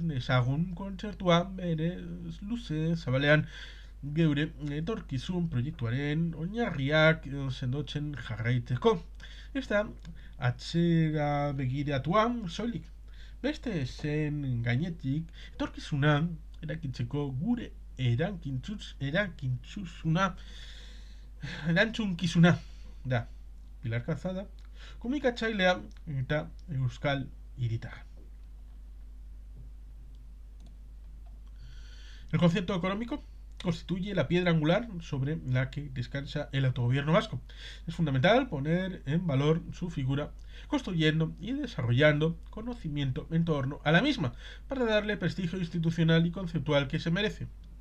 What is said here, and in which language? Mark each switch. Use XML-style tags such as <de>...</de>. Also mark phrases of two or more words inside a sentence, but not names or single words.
<eu>dezagun kontzertua bere luze zabalean geure etorkizun proiektuaren oinarriak sendotzen jarraitzeko ez da atzera begiratua soilik beste zen gainetik etorkizuna erakitzeko gure erantzunkizuna da Pilar Calzada komunikatzailea eta euskal hiritarra.</eu> <es>El concierto económico constituye la piedra angular sobre la que descansa el autogobierno vasco. Es fundamental poner en valor su figura, construyendo y desarrollando conocimiento en torno a la misma, para darle prestigio institucional y conceptual que se merece.</es>